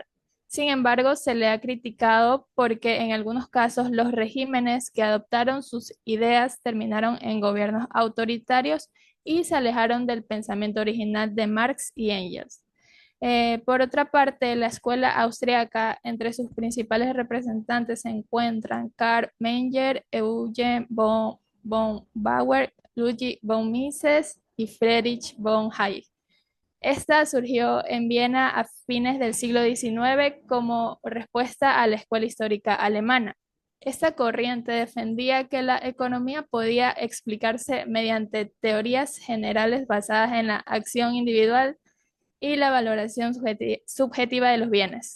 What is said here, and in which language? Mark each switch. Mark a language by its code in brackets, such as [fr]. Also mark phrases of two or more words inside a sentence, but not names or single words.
[es] Sin embargo, se le ha criticado porque en algunos casos los regímenes que adoptaron sus ideas terminaron en gobiernos autoritarios y se alejaron del pensamiento original de Marx y Engels. Por otra parte, la escuela austríaca, entre sus principales representantes se encuentran Karl Menger, Eugen von Bauer, Ludwig von Mises y Friedrich von Hayek. Esta surgió en Viena a fines del siglo XIX como respuesta a la escuela histórica alemana. Esta corriente defendía que la economía podía explicarse mediante teorías generales basadas en la acción individual y la valoración subjetiva de los bienes.